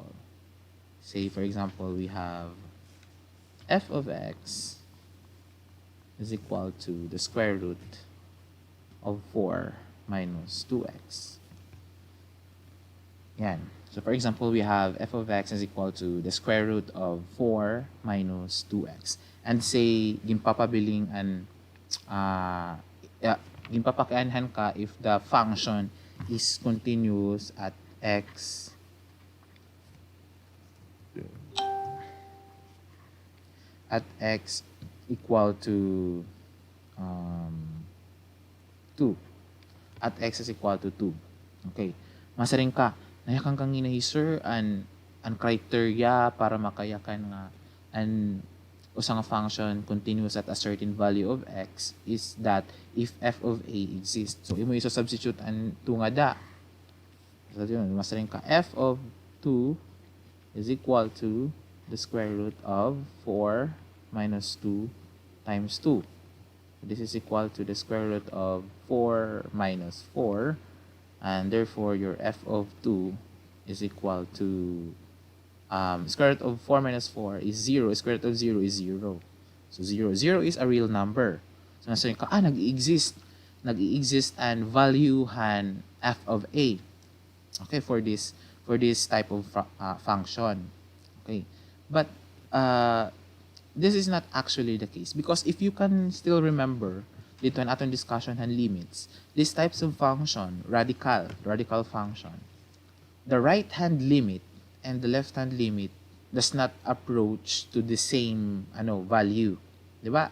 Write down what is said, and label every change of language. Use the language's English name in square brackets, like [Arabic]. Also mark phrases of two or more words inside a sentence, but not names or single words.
[English] Say, for example, we have f of x is equal to the square root of 4 minus 2x. Yan. So, for example, we have f of x is equal to the square root of 4 minus 2x. And say, [Waray] ginpapabiling an ginpapakianhan ka [English] if the function is continuous at x equal to 2. [Waray] At x is equal to 2. [English] Okay. [Waray] Masaring ka, nayakang kang ginahi, [English] sir, and [Waray] ang criteria para makayakan nga an usa nga [English] function continuous at a certain value of x is that if f of a exists. [Waray] So imo iso-substitute an 2 nga da. [English] So yun, [Waray] masaring ka [English] f of 2 is equal to the square root of 4 minus 2 times 2. So this is equal to the square root of 4 minus 4, and therefore your f of 2 is equal to square root of 4 minus 4 is 0. Square root of 0 is 0. So 0. 0 is a real number. [Waray] So nasa ka, nag-i-exist and valuehan f of a. [English] Okay, for this type of function. Okay, but this is not actually the case, because if you can still remember [Waray] dito an atong [English] discussion and limits, these types of function, radical function, the right hand limit and the left hand limit does not approach to the same value, diba?